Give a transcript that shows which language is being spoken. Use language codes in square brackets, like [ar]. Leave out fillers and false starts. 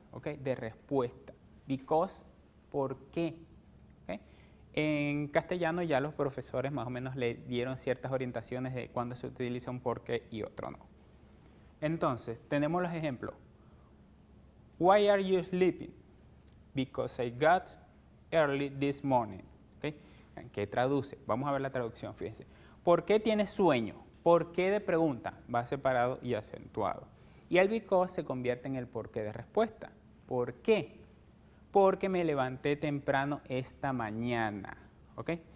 [es] ¿Okay? De respuesta. Because, ¿por qué? ¿Okay? En castellano ya los profesores más o menos le dieron ciertas orientaciones de cuándo se utiliza un por qué y otro no. Entonces, tenemos los ejemplos. [en] Why are you sleeping? Because I got early this morning. [es] ¿Okay? ¿Qué traduce? Vamos a ver la traducción, fíjense. ¿Por qué tienes sueño? ¿Por qué de pregunta? Va separado y acentuado. Y el because se convierte en el por qué de respuesta. ¿Por qué? Porque me levanté temprano esta mañana. ¿Ok?